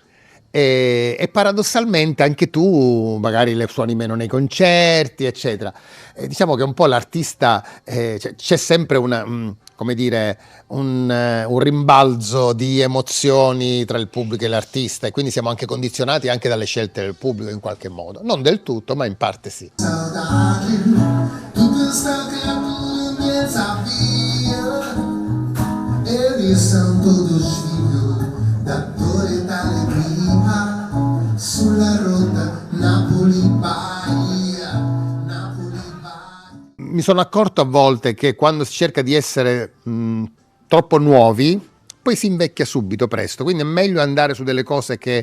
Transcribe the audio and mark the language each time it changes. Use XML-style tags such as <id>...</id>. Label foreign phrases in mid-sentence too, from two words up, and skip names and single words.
<it>E paradossalmente anche tu magari le suoni meno nei concerti, eccetera. Diciamo che un po' l'artista, c'è sempre come dire, un rimbalzo di emozioni tra il pubblico e l'artista, e quindi siamo anche condizionati anche dalle scelte del pubblico in qualche modo, non del tutto, ma in parte sì.</it> <pt>Tudo está acabando, minha sabia. Eles são todos filhos da dor e da alegria.</pt> <it>Sulla rotta Napoli-Bahia. Mi sono accorto a volte che quando si cerca di essere troppo nuovi, poi si invecchia subito, presto, quindi è meglio andare su delle cose che...</it>